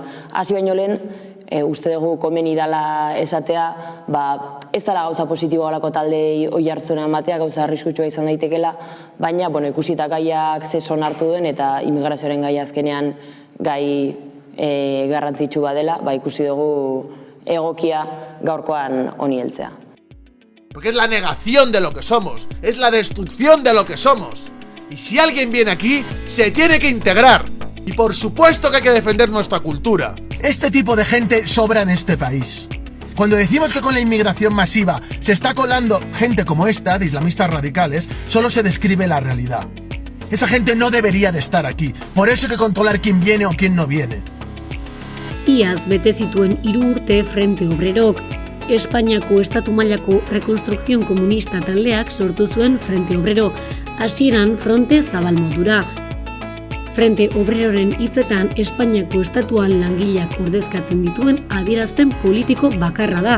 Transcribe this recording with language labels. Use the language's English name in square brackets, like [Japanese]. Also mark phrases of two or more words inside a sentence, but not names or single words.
[Basque] Hasi baino lehen, uste dugu komeni dela esatea, ez dela gauza positiboa olako taldei oi hartzuna ematea, gauza arriskutsua izan daitekela, baina ikusita gaiak zeson hartu duen eta immigrazioaren gaia azkenean gai garrantzitsu badela, ikusi dugu egokia gaurkoan honi heltzea. [Spanish] Porque es la negación de lo que somos, es la destrucción de lo que somos. Y si alguien viene aquí, se tiene que integrar. Y por supuesto que hay que defender nuestra cultura. Este tipo de gente sobra en este país. Cuando decimos que con la inmigración masiva se está colando gente como esta, de islamistas radicales, solo se describe la realidad. Esa gente no debería de estar aquí. Por eso hay que controlar quién viene o quién no viene. [Basque] Iaz bete zituen 3 urte Frente Obrerok. Espainiako estatu mailako rekonstrukzion komunista taldeak sortu zuen Frente Obrero, hasieran fronte zabal modura. Frente Obreroren hitzetan Espainiako estatuan langileak ordezkatzen dituen adierazpen politiko bakarra da.